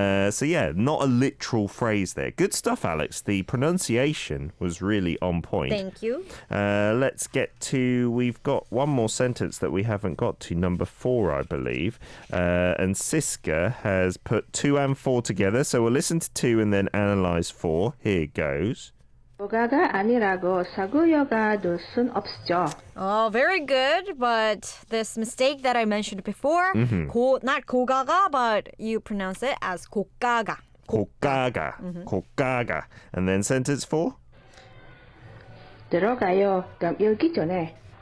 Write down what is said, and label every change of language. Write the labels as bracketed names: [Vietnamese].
[English] So yeah, not a literal phrase there. Good stuff, Alex. The pronunciation was really on point. Thank you. Let's get to, we've got one more sentence that we haven't got to, number 4, I believe. And Siska has put 2 and 4 together. So we'll listen to 2 and then analyze 4. Here goes. [Korean] 요가가 아니라고 싸구려가 될 순 없죠. [English] Oh, very good. But this mistake that I mentioned before, not 고가가, but you pronounce it as 고가가. [Korean] 고가가. 고가가. [English] And then sentence 4. [Korean] 들어가요. 감 읽기 전에.